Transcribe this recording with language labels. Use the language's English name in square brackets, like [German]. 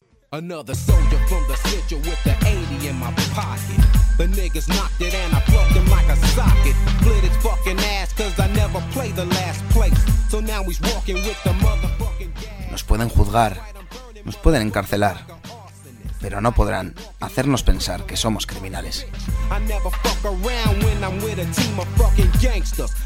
[English] Another soldier from the schedule with the 80 in my pocket. The niggas knocked it and I plugged him like a socket. Split his fucking ass cause I never play the last place. So now he's walking with the motherfucking gas. [Spanish] Nos pueden juzgar, nos pueden encarcelar, pero no podrán hacernos pensar que somos criminales. [English] I never fuck around when I'm with a team of fucking gangsters.